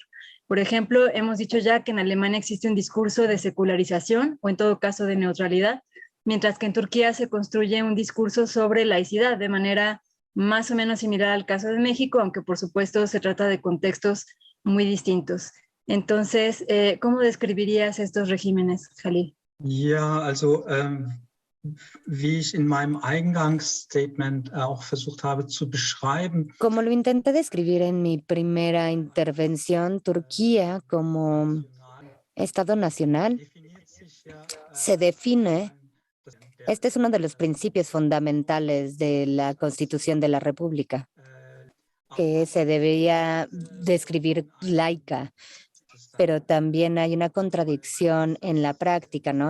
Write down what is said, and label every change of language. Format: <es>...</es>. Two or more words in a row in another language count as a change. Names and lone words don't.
<es>Por ejemplo, hemos dicho ya que en Alemania existe un discurso de secularización, o en todo caso de neutralidad, mientras que en Turquía se construye un discurso sobre laicidad, de manera más o menos similar al caso de México, aunque por supuesto se trata de contextos muy distintos. Entonces, ¿cómo describirías estos regímenes, Halil?</es> <de>Ja, also wie ich in meinem Eingangsstatement auch versucht habe zu beschreiben.</de> <es>Como lo intenté describir en mi primera intervención, Turquía como Estado nacional se define Este es uno de los principios fundamentales de la Constitución de la República, que se debería describir laica, pero también hay una contradicción en la práctica, ¿no?</es>